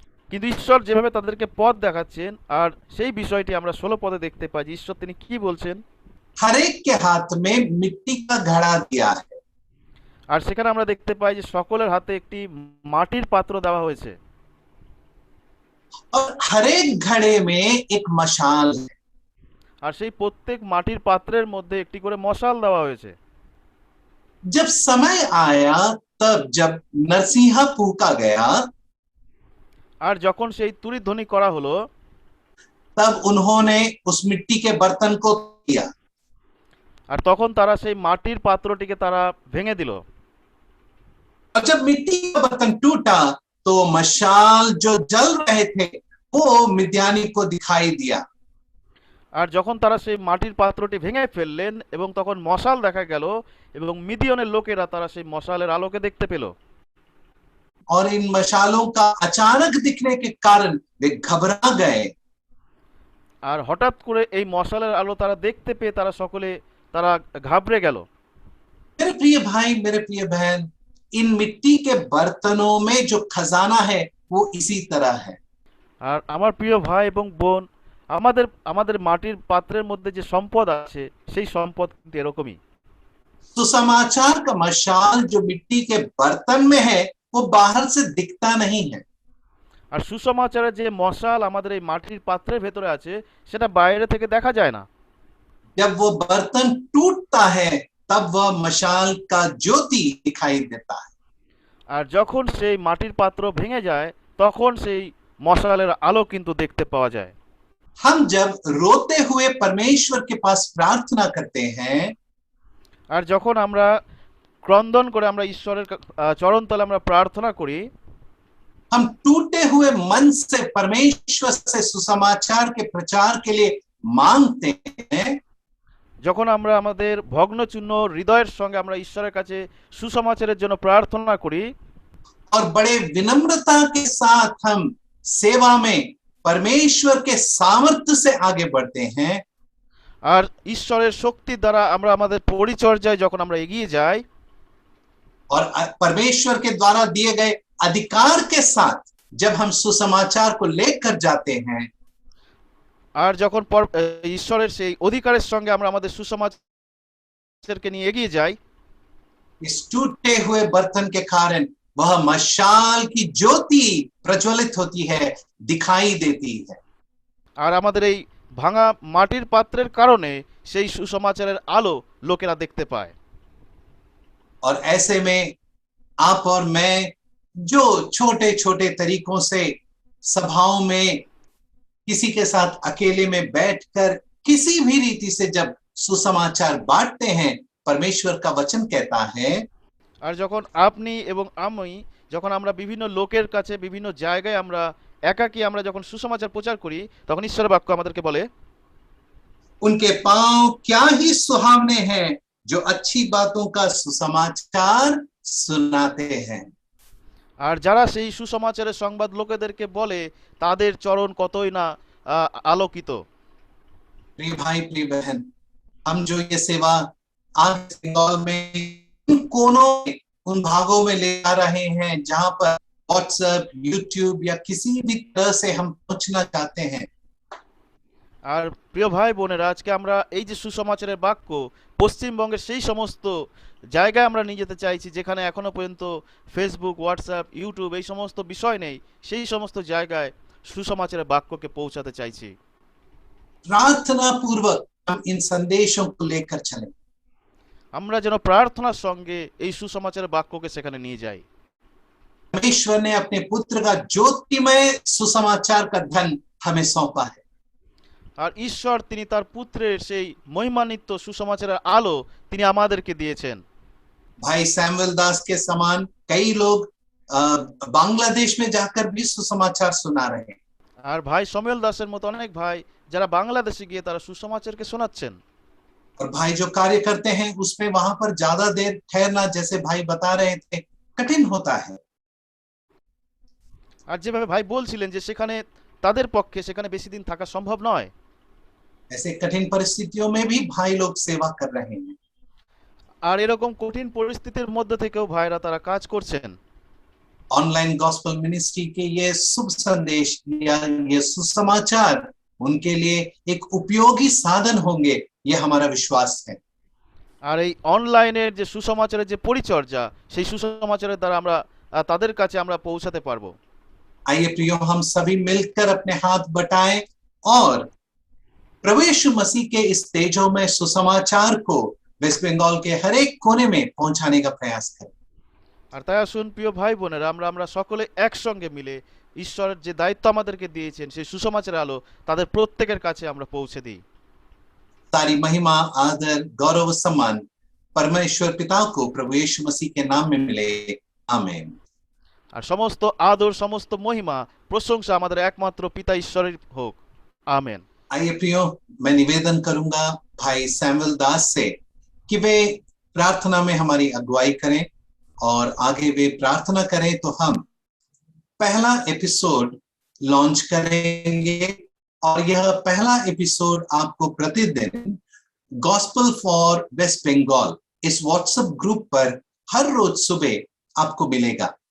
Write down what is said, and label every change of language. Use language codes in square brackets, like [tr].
[bn] কিন্তু ঈশ্বর যেভাবে তাদেরকে পথ দেখাচ্ছেন, আর সেই বিষয়টি আমরা 16 পদে দেখতে পাই যে ঈশ্বর তিনি কি বলছেন। [hi] हर एक के हाथ में मिट्टी का घड़ा दिया है, [bn] আর সেখানে আমরা দেখতে পাই যে সকলের হাতে একটি মাটির পাত্র দেওয়া হয়েছে, [hi] और हर एक घड़े में एक मशाल है। [bn] আর সেই প্রত্যেক মাটির পাত্রের মধ্যে একটি করে মশাল দেওয়া হয়েছে। [hi] जब समय आया तब जब नरसिंहा फूका गया, [bn] আর যখন সেই তুরিধ্বনি করা হলো, [hi] तब उन्होंने उस मिट्टी के बर्तन को किया, [bn] আর তখন তারা সেই মাটির পাত্রটিকে তারা ভেঙে দিল। [hi] और जब मिट्टी का बर्तन टूटा तो मशाल जो जल रहे थे वो मिद्यानी को दिखाई दिया। [bn] আর যখন তারা সেই মাটির পাত্রটি ভেঙে ফেললেন এবং তখন মশাল দেখা গেল এবং মিদিয়নের লোকেরা তারা সেই মশালের আলোকে দেখতে পেল। [hi] और इन मशालों का अचानक दिखने के कारण वे घबरा गए। [bn] আর হঠাৎ করে এই মশালের আলো তারা দেখতে পেয়ে তারা সকলে তারা ঘাবড়ে গেল। [hi] मेरे प्रिय भाई, मेरे प्रिय बहन, इन मिट्टी के बर्तनों में जो खजाना है वो इसी तरह है। [bn] আর আমার প্রিয় ভাই এবং বোন, আমাদের আমাদের মাটির পাত্রের মধ্যে যে সম্পদ আছে সেই সম্পদ কিন্তু এরকমই। [hi] सुसमाचार का मशाल जो मिट्टी के बर्तन में है वो बाहर से दिखता नहीं है, [bn] আর সুসমাচারের যে মশাল আমাদের এই মাটির পাত্রের ভেতরে আছে সেটা বাইরে থেকে দেখা যায় না। [hi] जब वो बर्तन टूटता है तब वह मशाल का ज्योति दिखाई देता है। [bn] আর যখন সেই মাটির পাত্র ভেঙে যায় তখন সেই মশালের আলো কিন্তু দেখতে পাওয়া যায়। [hi] हम जब रोते हुए परमेश्वर के पास प्रार्थना करते हैं, [bn] আর যখন আমরা ক্রন্দন করে আমরা ঈশ্বরের চরণতলে আমরা প্রার্থনা করি, [hi] हम टूटे हुए हुए मन से परमेश्वर से सुसमाचार के प्रचार के लिए मांगते हैं, [bn] যখন আমরা আমাদের ভগ্নচূর্ণ হৃদয়ের সঙ্গে আমরা ঈশ্বরের কাছে সুসমাচারের জন্য প্রার্থনা করি [hi] और बड़े विनम्रता के साथ हम सेवा में परमेश्वर के सामर्थ्य से आगे बढ़ते हैं, [bn] আর ঈশ্বরের শক্তির দ্বারা আমরা আমাদের পরিচর্যায় যখন আমরা এগিয়ে যাই [hi] और परमेश्वर के द्वारा दिए गए अधिकार के साथ जब हम सुसमाचार को लेकर जाते हैं, [bn] আর যখন ঈশ্বরের সেই অধিকারের সঙ্গে আমরা আমাদের সুসমাচারকে নিয়ে এগিয়ে যাই [hi] इस टूटे हुए बर्तन के कारण वह मशाल की ज्योति प्रज्वलित होती है, दिखाई देती है। [bn] আর আমাদের এই ভাঙা মাটির পাত্রের কারণে সেই সুসমাচারের আলো লোকেরা দেখতে পায়। [hi] और ऐसे में आप और मैं जो छोटे छोटे तरीकों से सभाओं में किसी के साथ अकेले में बैठकर किसी भी रीति से जब सुसमाचार बांटते हैं, परमेश्वर का वचन कहता है, [bn] আর যখন আপনি এবং আমি যখন আমরা বিভিন্ন লোকের কাছে বিভিন্ন জায়গায় আমরা একাকী আমরা যখন সুসমাচার প্রচার করি তখন ঈশ্বরের বাক্য আমাদেরকে বলে [hi] उनके पांव क्या ही सुहावने हैं जो अच्छी बातों का सुसमाचार सुनाते हैं। [bn] আর যারা সেই সুসমাচারের সংবাদ লোকেদেরকে বলে তাদের চরণ কতই না আলোকিত। [hi] प्रिय भाई प्रिय बहन, हम जो ये सेवा आज बंगाल में उन कोनों में, उन भागों में ले आ रहे हैं जहां पर व्हाट्सएप, यूट्यूब या किसी भी तरह से हम पहुंचना चाहते हैं, [bn] আর প্রিয় ভাই বোনেরা আজকে আমরা এই যে সুসমাচারের বাক্য পশ্চিমবঙ্গের সেই সমস্ত জায়গায় আমরা নিয়ে যেতে চাইছি যেখানে এখনো পর্যন্ত ফেসবুক, হোয়াটসঅ্যাপ, ইউটিউব এই সমস্ত বিষয় নেই, সেই সমস্ত জায়গায় সুসমাচারের বাক্যকে পৌঁছাতে চাইছি। [hi] प्रार्थना पूर्वक हम इन संदेशों को लेकर चलें। [bn] আমরা যেন প্রার্থনার সঙ্গে এই সুসমাচারের বাক্যকে সেখানে নিয়ে যাই। [hi] परमेश्वर ने अपने पुत्र का ज्योतिमय सुसमाचार का धन हमें सौंपा है। [bn] আর ঈশ্বর তিনি তার পুত্রের সেই মহিমান্বিত সুসমাচারের আলো তিনি আমাদেরকে দিয়েছেন। [hi] भाई सैमुअल दास के समान कई लोग बांग्लादेश में जाकर भी सुसमाचार सुना रहे हैं। [bn] আর ভাই সমীল দাসের মতো অনেক ভাই যারা বাংলাদেশে গিয়ে তারা সুসমাচারকে শোনাচ্ছেন। [hi] और भाई जो कार्य करते हैं उसमें वहां पर ज्यादा देर ठहरना, जैसे भाई बता रहे थे, कठिन होता है। [bn] আর যেভাবে ভাই বলছিলেন যে সেখানে তাদের পক্ষে সেখানে বেশি দিন থাকা সম্ভব নয়। [hi] ऐसे कठिन परिस्थितियों में भी भाई लोग सेवा कर रहे हैं। [bn] আর এরকম কঠিন পরিস্থিতির মধ্যে থেকেও ভাইরা তারা কাজ করছেন। [hi] ऑनलाइन गॉस्पेल मिनिस्ट्री के ये शुभ संदेश या ये सुसमाचार उनके लिए एक उपयोगी साधन होंगे, ये हमारा विश्वास है। [bn] আর এই অনলাইনের যে সুসমাচারের যে পরিচর্যা সেই সুসমাচারের দ্বারা আমরা তাদের কাছে আমরা পৌঁছাতে পারবো। [hi] आइए प्रियो, हम सभी मिलकर अपने हाथ बटाएं और प्रभु यीशु मसीह के इस तेजोमय सुसमाचार को वेस्ट बंगाल के हर एक कोने में पहुंचाने का प्रयास करें। [bn] আর তাই আসুন প্রিয় ভাই বোনেরা আমরা সকলে একসঙ্গে মিলে ঈশ্বরের যে দায়িত্ব আমাদেরকে দিয়েছেন সেই সুসমাচারের আলো তাদের প্রত্যেকের কাছে আমরা পৌঁছে দিই। [hi] सारी महिमा, आदर, गौरव, सम्मान परमेश्वर पिता को प्रभु यीशु मसीह के नाम में मिले। आमीन। [bn] আর সমস্ত আদর সমস্ত মহিমা প্রশংসা আমাদের একমাত্র পিতা ঈশ্বরের হোক। আমেন। [hi] आइए प्रियो, मैं निवेदन करूंगा भाई सैमुअल दास से कि वे प्रार्थना में हमारी अगुवाई करें और आगे वे प्रार्थना करें तो हम पहला एपिसोड लॉन्च करेंगे। और यह पहला एपिसोड आपको प्रतिदिन गॉस्पेल फॉर वेस्ट बंगाल इस व्हाट्सएप ग्रुप पर हर रोज सुबह आपको मिलेगा।